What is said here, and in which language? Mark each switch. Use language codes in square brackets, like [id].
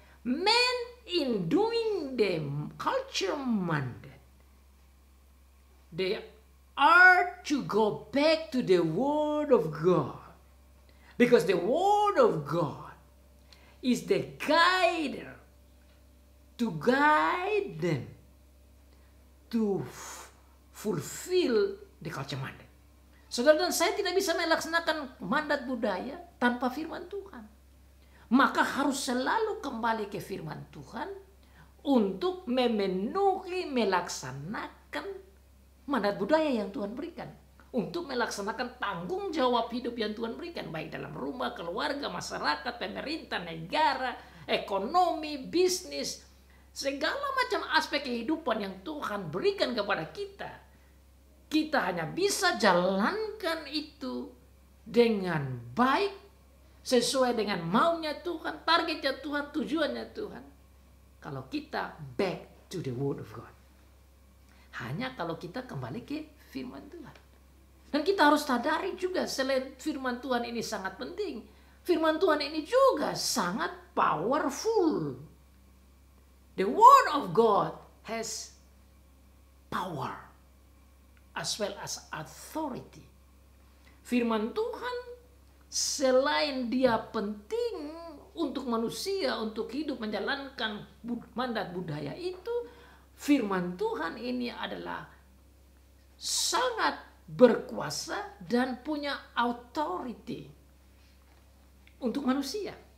[en] Man in doing the culture mandate, they are to go back to the word of God. Because the word of God is the guide to guide them to fulfill the culture mandate. [id] Saudara dan saya tidak bisa melaksanakan mandat budaya tanpa firman Tuhan. Maka harus selalu kembali ke firman Tuhan untuk memenuhi, melaksanakan mandat budaya yang Tuhan berikan. Untuk melaksanakan tanggung jawab hidup yang Tuhan berikan. Baik dalam rumah, keluarga, masyarakat, pemerintah, negara, ekonomi, bisnis. Segala macam aspek kehidupan yang Tuhan berikan kepada kita. Kita hanya bisa jalankan itu dengan baik, sesuai dengan maunya Tuhan, targetnya Tuhan, tujuannya Tuhan. kalau kita [en] back to the word of God. [id] Hanya kalau kita kembali ke firman Tuhan. Dan kita harus sadari juga selain firman Tuhan ini sangat penting, firman Tuhan ini juga sangat powerful. [en] The word of God has power as well as authority. [id] Firman Tuhan selain dia penting untuk manusia, untuk hidup menjalankan mandat budaya itu, firman Tuhan ini adalah sangat berkuasa dan punya authority untuk manusia.